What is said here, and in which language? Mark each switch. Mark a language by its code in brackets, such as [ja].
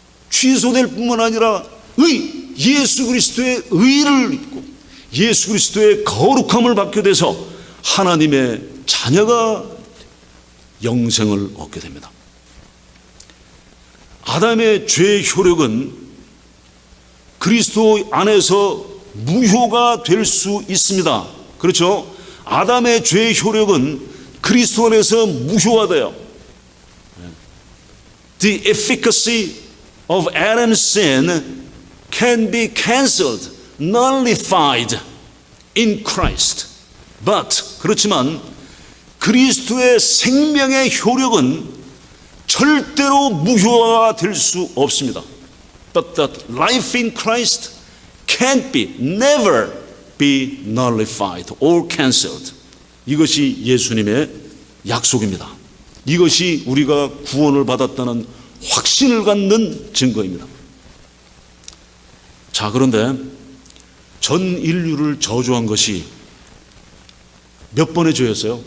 [ko] 취소될 뿐만 아니라 예수 그리스도의 의를 입고 예수 그리스도의 거룩함을 받게 돼서 하나님의 자녀가 영생을 얻게 됩니다. 아담의 죄의 효력은 그리스도 안에서 무효가 될 수 있습니다. 그렇죠? 아담의 죄의 효력은 그리스도 안에서 무효화돼요. [en] The efficacy of Adam's sin can be cancelled, nullified in Christ. [ko] But 그렇지만 그리스도의 생명의 효력은 절대로 무효화가 될 수 없습니다. [en] But that life in Christ can't be, never be nullified or cancelled. [ko] 이것이 예수님의 약속입니다. 이것이 우리가 구원을 받았다는 확신을 갖는 증거입니다. 자, 그런데 전 인류를 저주한 것이 몇 번의 죄였어요?